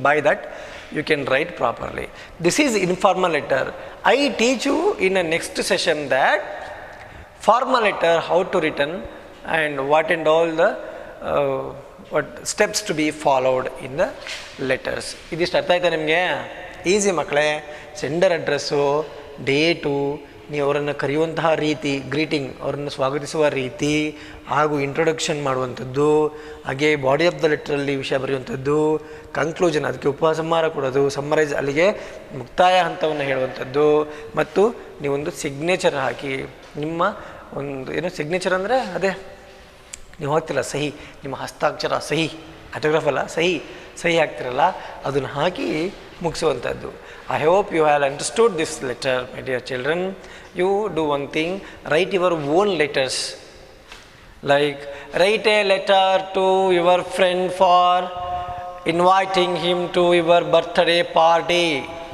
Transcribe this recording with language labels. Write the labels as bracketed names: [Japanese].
[English] By that, you can write properly. This is informal letter. I teach you in a next session that formal letter, how to written, and what and all the what steps to be followed in the letters. [Kannada] ಇದಿಷ್ಟು ಅರ್ಥ ಆಯ್ತಾ ನಿಮಗೆ? Easy ಮಕ್ಕಳೇ. Sender address, date, ನೀವು ಅವರನ್ನು ಕರೆಯುವಂತಹ ರೀತಿ, greeting, ಅವರನ್ನು ಸ್ವಾಗತಿಸುವ ರೀತಿ, ಹಾಗೂ ಇಂಟ್ರೊಡಕ್ಷನ್ ಮಾಡುವಂಥದ್ದು, ಹಾಗೆ ಬಾಡಿ ಆಫ್ ದ ಲೆಟ್ರಲ್ಲಿ ವಿಷಯ ಬರೆಯುವಂಥದ್ದು, ಕನ್ಕ್ಲೂಷನ್ ಅದಕ್ಕೆ ಉಪಸಂಹಾರ ಕೊಡೋದು, ಸಮ್ಮರೈಸ್ ಅಲ್ಲಿಗೆ ಮುಕ್ತಾಯ ಹಂತವನ್ನು ಹೇಳುವಂಥದ್ದು, ಮತ್ತು ನೀವೊಂದು ಸಿಗ್ನೇಚರ್ ಹಾಕಿ ನಿಮ್ಮ ಒಂದು ಏನು ಸಿಗ್ನೇಚರ್ ಅಂದರೆ ಅದೇ ನೀವು ಹಾಕ್ತಿರಲ್ಲ ಸಹಿ, ನಿಮ್ಮ ಹಸ್ತಾಕ್ಷರ ಸಹಿ, ಆಟೋಗ್ರಾಫ್ ಅಲ್ಲ ಸಹಿ ಹಾಕ್ತಿರಲ್ಲ, ಅದನ್ನು ಹಾಕಿ ಮುಗಿಸುವಂಥದ್ದು. [English] I hope you have understood this letter, my dear children. You do one thing, write your own letters. Like, write a letter to your friend for inviting him to your birthday party.